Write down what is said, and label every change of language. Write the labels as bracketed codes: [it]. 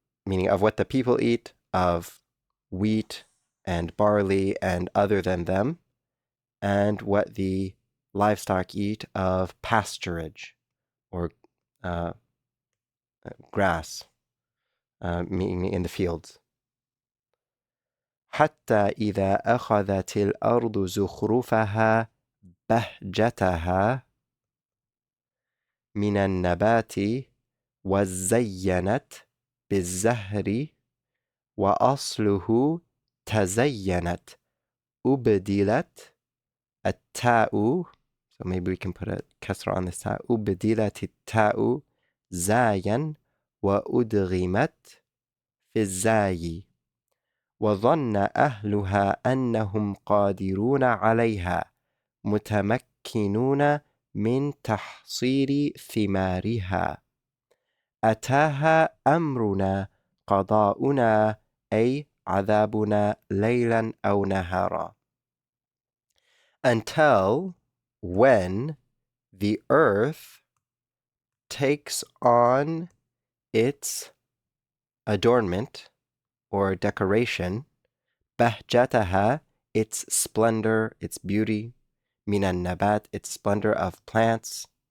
[en] Meaning of what the people eat, of wheat and barley and other than them, and what the livestock eat of pasturage or grass, meaning in the fields. [ar] حتى إذا أخذت الأرض زخرفها بهجتها من النبات وزينت بالزهر وأصله تزينت أبدلت التاء, [en] so maybe we can put a kasra on this [ar] تاء, أبدلت التاء زايا وأدغمت في الزاي وظن أهلها أنهم قادرون عليها متمكنون من تحصيل ثمارها أتاها أمرنا قضاؤنا أي عذابنا ليلا أو نهارا. [en] Until when the earth takes on its adornment or decoration, bahjataha, its splendor, its beauty, minan nabat, its splendor of plants,